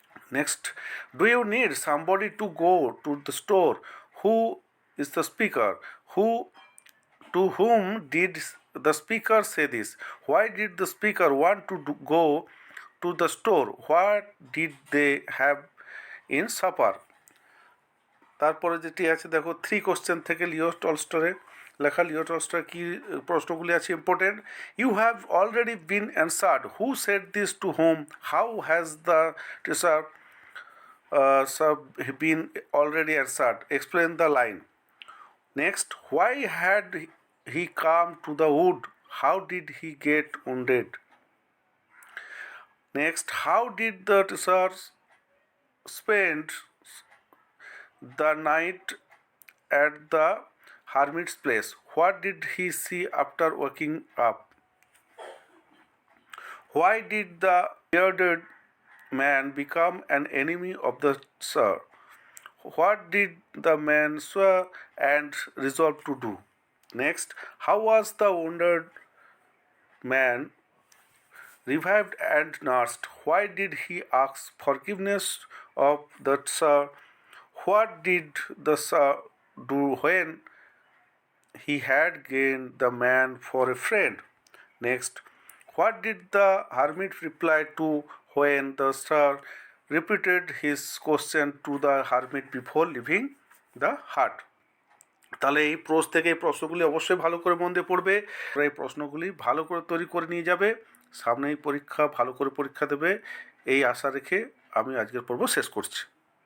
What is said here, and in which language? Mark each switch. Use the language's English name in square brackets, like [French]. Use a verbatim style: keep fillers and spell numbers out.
[English] Next, do you need somebody to go to the store? Who is the speaker? Who to whom did the speaker say this? Why did the speaker want to do- go to the store? What did they have in supper? [Bangla] তারপরে যেটি আছে দেখো, three question থেকে লিও টলস্টরে লেখা লিও টলস্টর কি প্রশ্নগুলি আছে important. [English] You have already been answered who set this to home, how has the teacher sub been already answered, explain the line. Next, why had he come to the wood? How did he get wounded? Next, how did the teacher spend the night at the hermit's place? What did he see after waking up? Why did the bearded man become an enemy of the sir? What did the man swear and resolve to do? Next, how was the wounded man revived and nursed? Why did he ask forgiveness of the Tsar? What did the Tsar do when he had gained the man for a friend? Next, what did the hermit reply to when the Tsar repeated his question to the hermit before leaving the hut? [Bangla] তাহলে এই pros থেকে এই প্রশ্নগুলি অবশ্যই ভালো করে মন দিয়ে পড়বে, তোমরা এই প্রশ্নগুলি ভালো করে তৈরি করে নিয়ে যাবে, সামনেই পরীক্ষা ভালো করে পরীক্ষা দেবে। এই আশা রেখে আমি আজকের পর্ব শেষ করছি।